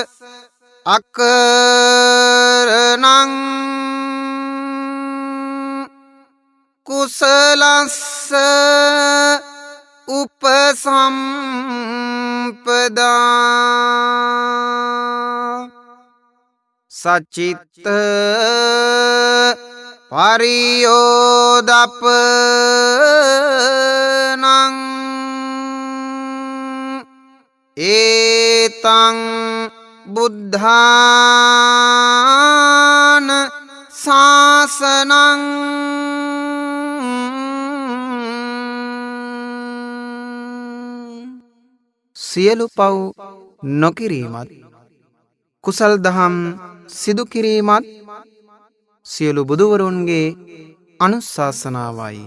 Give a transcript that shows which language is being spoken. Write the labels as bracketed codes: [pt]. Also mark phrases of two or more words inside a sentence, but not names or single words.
[pi] අකරණං කුසලස්ස උපසම්පදා සචිත්ත පරියෝදපනං ඒතං බුද්ධාන ශාසනං [si] සියලු පව් නොකිරීමත් කුසල් දහම් සිදු කිරීමත් සියලු බුදුවරුන්ගේ අනුශාසනාවයි.